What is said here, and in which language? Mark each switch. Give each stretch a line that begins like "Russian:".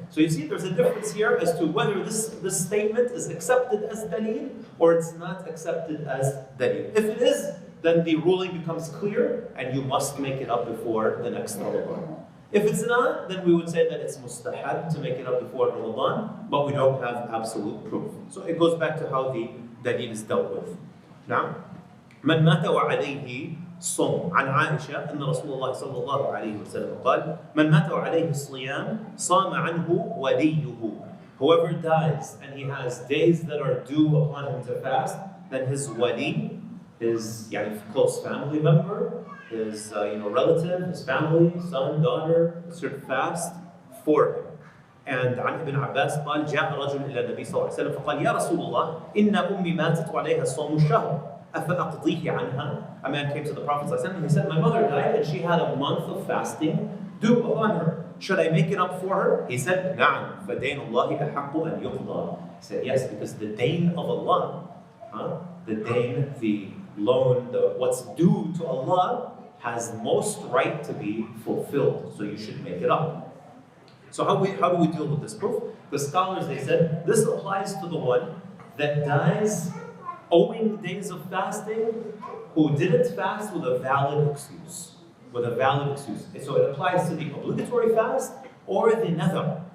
English: So you see, there's a difference here as to whether this statement is accepted as dalil or it's not accepted as dalil. If it is, then the ruling becomes clear and you must make it up before the next Ramadan. If it's not, then we would say that it's mustahab to make it up before Ramadan, but we don't have absolute proof. So it goes back to how the dalil is dealt with. Now,
Arabic: من مات وعليه صوم عن عائشة أن رسول الله صلى الله عليه وسلم قال من مات وعليه الصيام صام عنه وليه.
English: Whoever dies and he has days that are due upon him to fast, then his wali, his close family member, his relative, his family, son, daughter, should fast for him. And
Arabic: عن ابن عباس قال جاء رجل إلى النبي صلى الله عليه وسلم فقال يا رسول الله إن أمي ماتت وعليها الصوم الشهر أفأقضيه عنها.
English: A man came to the Prophet
Arabic: صلى الله عليه وسلم
English: and he said, my mother died and she had a month of fasting due upon her. Should I make it up for her? He said,
Arabic: نعم فدين الله أحق أن يقضى.
English: He said, yes, because the dain of Allah, the dain, the loan, what's due to Allah, has most right to be fulfilled, so you should make it up. So how do we deal with this proof? The scholars, they said, this applies to the one that dies owing days of fasting who didn't fast with a valid excuse. So it applies to the obligatory fast or the nadhr.